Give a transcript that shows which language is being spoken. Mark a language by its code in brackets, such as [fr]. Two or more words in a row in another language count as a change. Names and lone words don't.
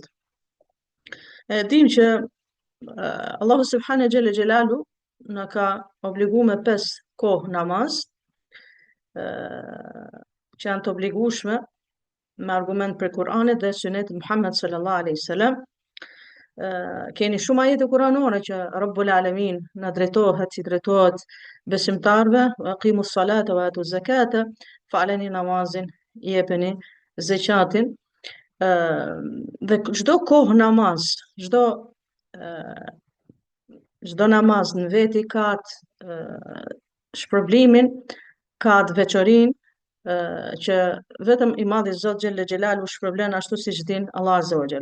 [sq] Dim që Allahu [ar] سبحانه جل جلاله [sq] na ka obliguar me 5 kohë namaz, që janë të obligueshme me argument për Kur'anit dhe Sunetit Muhammed [ar] صلى الله عليه وسلم. [sq] Keni shumë ajete kuranore që [ar] رب العالمين [sq] na drejtohet, si drejtohet besimtarve, [ar] أقيموا الصلاة وآتوا الزكاة, [sq] faleni namazin, jepeni zakatin. Dhe çdo kohë namaz, çdo namaz në veti ka shpërblimin, ka të veçorinë që vetëm i madhi Zot [ar] جل جلاله [sq] shpërblen ashtu siç din [ar] الله عز وجل.